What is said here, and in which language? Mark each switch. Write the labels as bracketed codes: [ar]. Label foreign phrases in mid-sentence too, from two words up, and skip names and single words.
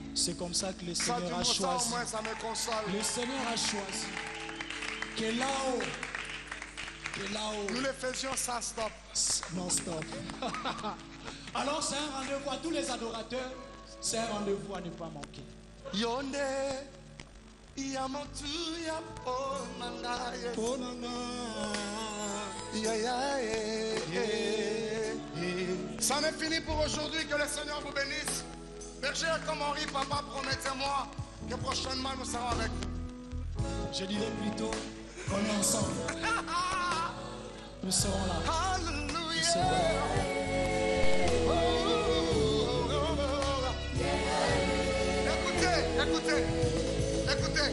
[fr] C'est comme ça que le Ça, Seigneur a au choisi. moins, ça me console. Le Seigneur a choisi que là-haut, Nous le faisions sans stop. non-stop. Alors c'est un rendez-vous à tous les adorateurs. C'est un rendez-vous à ne pas manquer. [ln] Yonde, yamotu, yaponangaye. Ya, ya, [fr] Ça n'est fini pour aujourd'hui. Que le Seigneur vous bénisse. Berger comme Henri, papa, promettez-moi que prochainement nous serons avec vous. Je dirais plutôt qu'on est ensemble. Nous serons là. Alléluia. Écoutez.